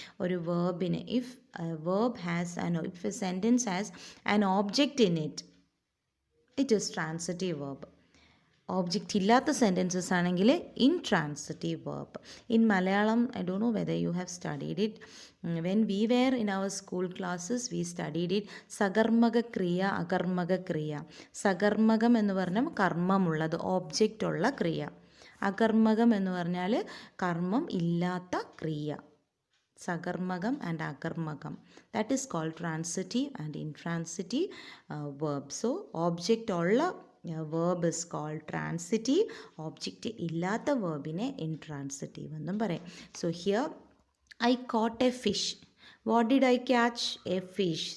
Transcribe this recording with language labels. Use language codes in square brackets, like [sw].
[en] Or a verb if a sentence has an object in it, it is transitive verb. [ml] Object ഇല്ലാത്ത sentences ആണെങ്കിൽ intransitive verb. [en] In Malayalam, I don't know whether you have studied it. When we were in our school classes, we studied it. [ml] സകർമ്മക ക്രിയ, അകർമ്മക ക്രിയ. സകർമ്മകം എന്ന് പറഞ്ഞാൽ കർമ്മമുള്ളത്, object ഉള്ള ക്രിയ. അകർമ്മകം എന്ന് പറഞ്ഞാൽ കർമ്മം ഇല്ലാത്ത ക്രിയ. [en] Sagarmagam and Agarmagam. That is called transitive and intransitive verb. So object ulla verb is called transitive. [ml] Object illatha verb ine intransitive ennum parayam. [en] So here I caught a fish. What did I catch? A fish.